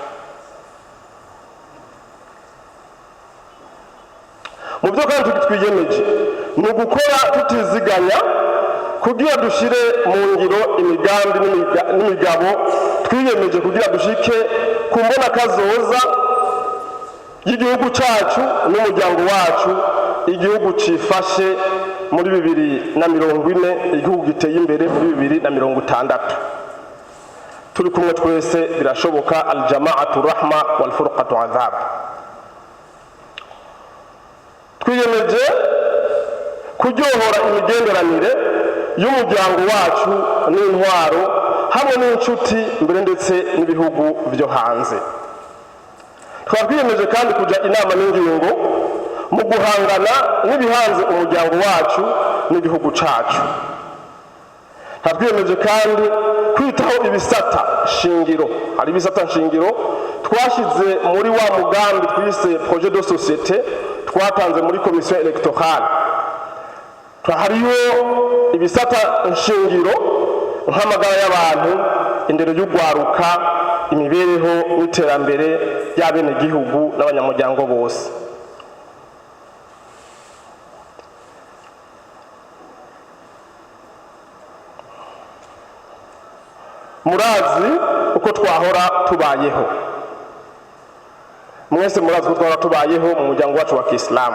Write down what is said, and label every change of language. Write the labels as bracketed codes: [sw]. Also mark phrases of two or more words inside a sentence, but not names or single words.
[rn] Mu byo kandi twiyemeje ni ugukora tutiziganya kugira dushire mu ngiro imigambi n'imigabo twiyemeje kugira dushike ku mbona kazoza y'igihugu cacu n'umuryango wacu, igihugu cifashe muri 2040, igihugu giteye imbere muri 2060. Turi kumwe twese birashoboka. [ar] الجماعة رحمة والفرقة عذاب. [rn] Twiyemeje kuryohora imigenderanire y'umuryango wacu n'intwaro hamwe n'inshuti mbere ndetse n'ibihugu byo hanze. Twiyemeje kandi kuja inama n'ingingo mu guhangana n'ibihanze umuryango wacu n'igihugu cacu. Twiyemeje kandi kwitaho ibisata shingiro. Hari ibisata shingiro twashize muri wa mugambi twise [fr] projet de société [rn] twatanze muri [fr] commission électorale. [rn] Hariho ibisata shingiro nk'amagara y'abantu, indero y'ugwaruka, imibereho n'iterambere y'abene gihugu n'abanyamuryango bose. Murazi uko twahora tubayeho, mwese murazi uko twahora tubayeho mu muryango wacu wa Kiislamu.